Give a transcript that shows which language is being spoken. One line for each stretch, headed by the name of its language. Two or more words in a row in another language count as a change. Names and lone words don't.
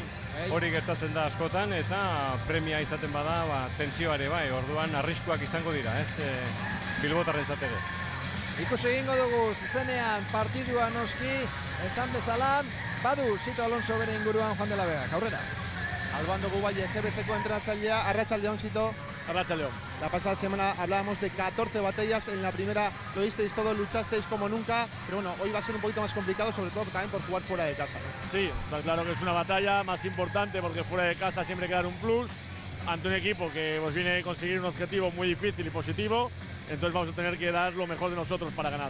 Basque: Hori gertatzen da askotan eta premia izaten bada tensioare bai, orduan arriskuak izango dira, ez? Bilbotarrentzat ere. Ikusi egingo dugu zuzenean partidua noski, esan bezala, badu Sito Alonso bere inguruan Juan de la Vega. Aurrera. Alban dugu bai GBCko entrenatzailea, arratsaldeon Sito. Arratsaldeon.
Spanish: La pasada semana hablábamos de 14 batallas, en la primera lo disteis todo, luchasteis como nunca, pero bueno, hoy va a ser un poquito más complicado, sobre todo también por jugar fuera de casa, ¿no? Sí, está claro que es una batalla más importante porque fuera de casa siempre hay que dar un plus ante un equipo que pues, viene a conseguir un objetivo muy difícil y positivo, entonces vamos a tener que dar lo mejor de nosotros para ganar.